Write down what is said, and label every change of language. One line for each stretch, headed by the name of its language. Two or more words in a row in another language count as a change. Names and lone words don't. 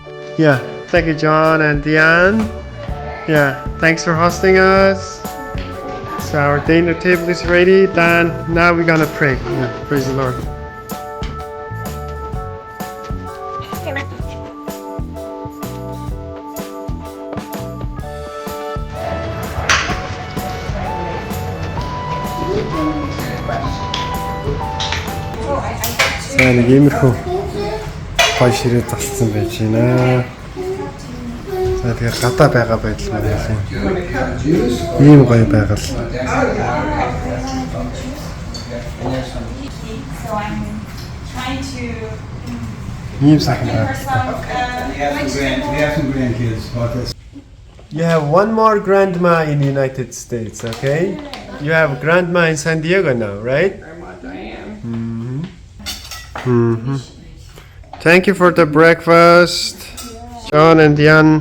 English: Yeah, thank you, John and Diane. Yeah, thanks for hosting us. So our dinner table is ready. Dan, now we're gonna pray. Yeah, praise the Lord.
Mongolian: За нэг иймэрхүү гоё ширээ зассан байж байна. За тэгэхээр гадаа байгаа байдал маань ялын. Ийм гоё байгаад. Ийм сайхан байна.
English: You have one more grandma in the United States, okay? You have a grandma in San Diego now, right? Thank you for the breakfast, John and Diane.